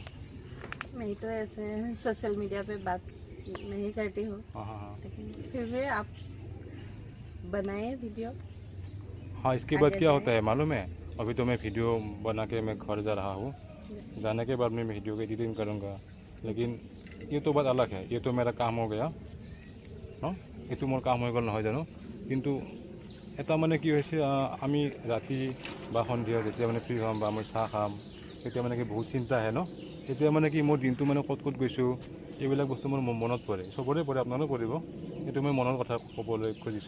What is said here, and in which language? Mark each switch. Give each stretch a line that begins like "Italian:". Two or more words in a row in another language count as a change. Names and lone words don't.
Hindi: मैं तो ऐसे सोशल मीडिया पे बात नहीं करती हूँ, लेकिन फिर भी आप बनाए वीडियो। हाँ, इसके बाद क्या होता है मालूम है? अभी तो मैं वीडियो बना के मैं घर जा रहा हूँ, जाने के बाद मैं वीडियो की एडिटिंग करूँगा, लेकिन ये तो बात अलग है। ये तो मेरा काम हो गया, हाँ,
Assamese: এয়া তো মোৰ কাম হৈ গ'ল নহয় জানো। কিন্তু এটা মানে কি হৈছে, আমি ৰাতি বা সন্ধিয়া যেতিয়া মানে ফ্ৰী হ'ম বা মই চাহ খাম, তেতিয়া মানে কি বহুত চিন্তা আহে ন। এতিয়া মানে কি মোৰ দিনটো মানে ক'ত ক'ত গৈছোঁ এইবিলাক বস্তু মোৰ মনত পৰে, চবৰে পৰে, আপোনাৰো পৰিব। সেইটো মই মনৰ কথা ক'বলৈ খুজিছোঁ।